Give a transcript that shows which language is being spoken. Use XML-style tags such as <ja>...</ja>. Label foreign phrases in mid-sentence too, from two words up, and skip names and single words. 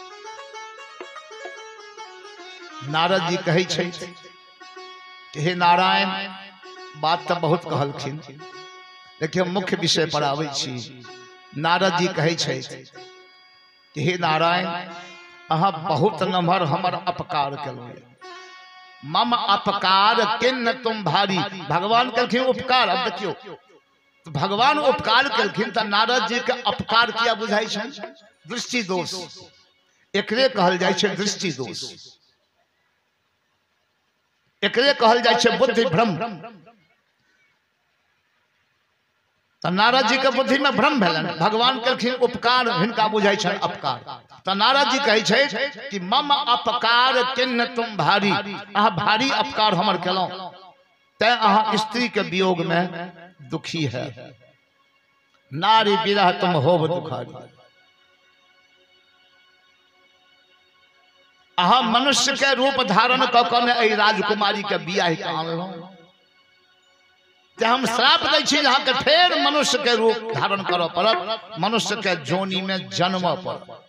<mai>नारद जी कहे छै हे नारायण, बात तो बहुत कहलखिन लेकिन मुख्य विषय पर आबै छी। नारद जी कहे छै हे नारायण, अहाँ बहुत नम्हर हमर अपकार केलहुँ।</mai> <awa>मम अपकार किन्न तुम भारी।</awa> <mai>भगवान कहलखिन उपकार। अब देखियो तो भगवान उपकार केलखिन तो नारद जी के अपकार किया बुझाई छै? दृष्टि दोष। एकरे कहल जाय छै दृष्टि दोष। एकरे कहल जाय छे बुद्धि भ्रम। तो नारद जी के बुद्धि में भ्रम भेलन, भगवान कहलखिन उपकार हिनका बुझाई छन अपकार। तो नारद जी कहै छै कि</mai> <awa>मम अपकार किन्न तुम भारी,</awa> <mai>अहाँ भारी अपकार हमर केलौ, तै अहाँ स्त्री के वियोग में दुखी है।</mai> <awa>नारी विरह तुम होब दुखारी,</awa> <mai>अहाँ मनुष्य के रूप धारण क के राजकुमारी के बियाह के आनलौ, हम श्राप दै छी अहाँ के फेर मनुष्य के रूप धारण करऽ पड़त, मनुष्य के जोनी में जन्म पड़त।</mai>